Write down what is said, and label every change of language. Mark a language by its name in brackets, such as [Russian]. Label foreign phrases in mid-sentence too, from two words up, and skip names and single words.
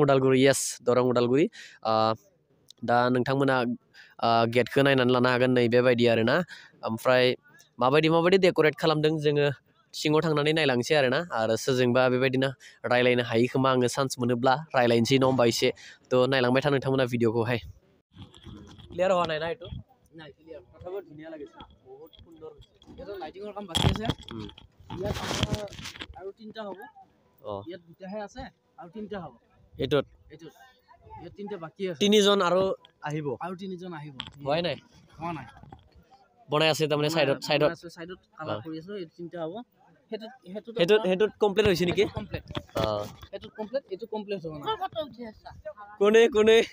[Bodo] उदालगुरि येस दरं उदालगुरि दा नोंथांमोना गेटखौ नायनानै लानो हागोन नै बेबायदि आरोना ओमफ्राय माबायदि डेक'रेट खालामदों जोङो सिङाव थांनानै नायलांसै आरोना आरो सोरजोंबा बेबायदिनो रायलायनो हायो खोमा आङो चान्स मोनोब्ला रायलायनोसै नङा होमबा एसे थ' नायलांबाय था नोंथांमोना भिडिअखौहाय [Assamese] क्लियार হোৱা নাই না এইটো নাই ক্লিয়ার কথাবোৰ ধুনীয়া লাগিছে বহুত সুন্দৰ এটা লাইটিংৰ কাম বাকি আছে ইয়াত আমাৰ আৰু তিনটা হ'ব ইয়াত দুটাহে আছে আৰু তিনটা হ'ব এটোত ইয়াত তিনটা বাকি আছে তিনিজন আৰু আহিব হোৱাই নাই বনাই আছে তাৰমানে সাইডত কালাৰ কৰি আছে এই তিনটা হ'ব হেতুত কমপ্লিট হৈছে নেকি কমপ্লিট হেতুত কমপ্লিট এটো কমপ্লিট হ'ব না কোনে